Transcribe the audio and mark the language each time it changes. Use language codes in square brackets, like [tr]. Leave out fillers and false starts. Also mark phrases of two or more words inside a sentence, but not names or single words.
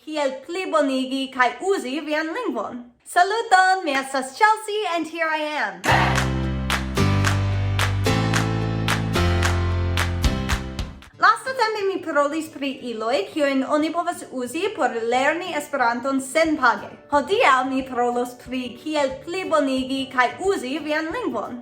[eo] kiel plibonigi kaj uzi vian lingvon. Saluton, mi estas Chelsea [en] and here I am. [eo] Lastatempe mi parolis pri iloj kiujn oni povas uzi por lerni Esperanton senpage. Hodiaŭ mi parolos pri kiel plibonigi kaj uzi vian lingvon.